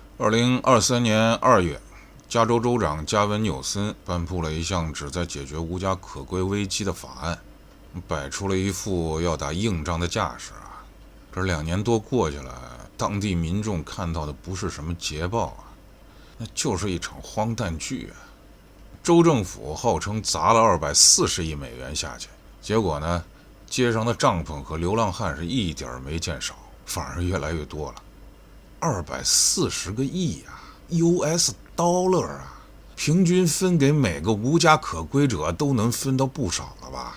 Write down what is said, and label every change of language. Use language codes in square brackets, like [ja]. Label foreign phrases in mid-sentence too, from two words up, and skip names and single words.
[zh] 2023 年2月，加州州長加文·纽森颁布了一项旨在解決无家可歸危機的法案，摆出了一副要打硬仗的架势啊。这2年多过去了，当地民众看到的不是什麼捷報啊，那就是一場荒誕劇啊。州政府號稱砸了240億美元下去，結果呢，街上的帳篷和流浪漢是一點沒見少，反而越來越多了。240個億啊 ， [en] US dollar [zh] 啊，平均分給每個無家可歸者都能分到不少了吧？